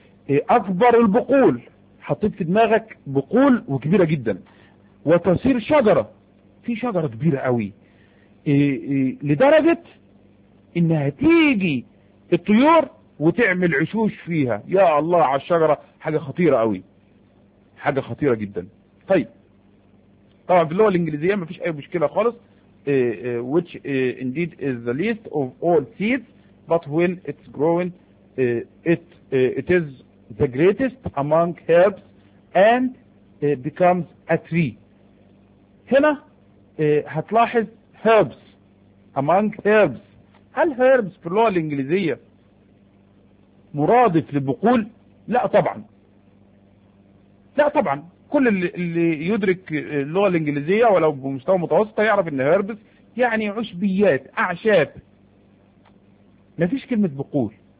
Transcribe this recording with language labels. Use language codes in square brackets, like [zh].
[ar] إيه أكبر البقول؟ حطيت في دماغك بقول وكبيرة جدا. وتصير شجرة، في شجرة كبيرة قوي لدرجة إنها تيجي الطيور وتعمل عشوش فيها. يا الله على الشجرة، حاجة خطيرة قوي، حاجة خطيرة جدا. طيب طبعا في اللغة الانجليزية ما فيش اي مشكلة خالص، [en] which indeed is the least of all seeds but when it's growing it is the greatest among herbs and becomes a tree. [ar] هنا هتلاحظ [en] herbs among herbs، [ar] هل herbs في اللغة الانجليزية مرادف للبقول؟ لا طبعا كل اللي يدرك اللغة الانجليزية ولو بمستوى متوسط يعرف ان هيربس يعني عشبيات اعشاب، ما فيش كلمة بقول.